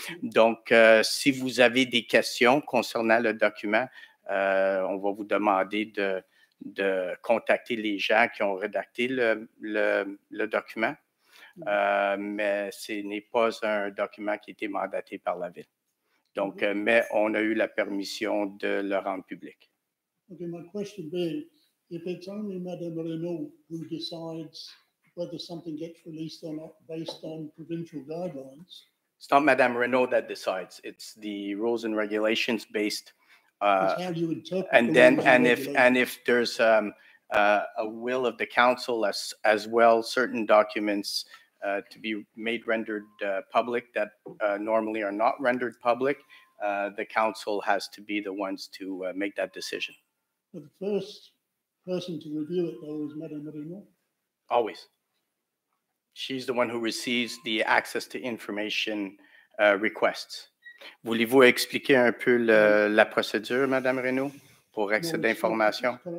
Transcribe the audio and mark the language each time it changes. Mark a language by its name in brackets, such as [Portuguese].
[French] Donc, si vous avez des questions concernant le document, on va vous demander de contacter les gens qui ont rédacté le document. Mais ce n'est pas un document qui a été mandaté par la Ville. Donc, mais on a eu la permission de le rendre public. [English] Okay, my question being, if it's only Madame Renaud who decides whether something gets released or not based on provincial guidelines. It's not Madame Renaud that decides. It's the rules and regulations based. How you interpret if there's a will of the council as well, certain documents to be rendered public that normally are not rendered public, the council has to be the ones to make that decision. The first person to review it, though, is Madame Renaud. Always. She's the one who receives the access to information requests. [French] Voulez-vous expliquer un peu la procédure, Madame Renaud, pour accès d'information?